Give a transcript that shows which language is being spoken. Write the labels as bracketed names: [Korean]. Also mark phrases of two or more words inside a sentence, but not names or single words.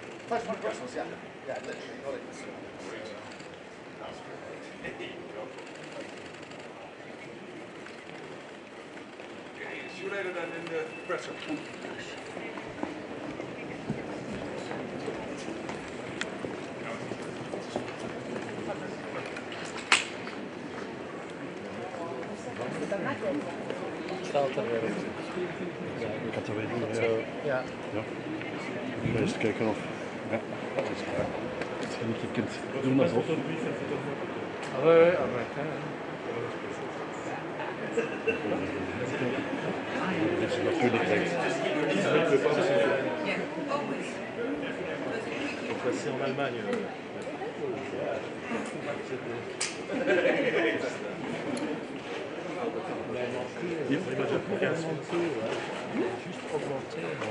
[English] Podcast was, yeah. Yeah, literally got it. See you later then in the presser. [Dutch] Ik had er weer niet. Ja. Eerst kijken of. Ja, dat is waar. Dat je niet kunt doen alsof. [French] Ouais, [Dutch] Dat is natuurlijk echt. [French] Donc là, c'est en Allemagne. Il faut déjà augmenter, juste augmenter.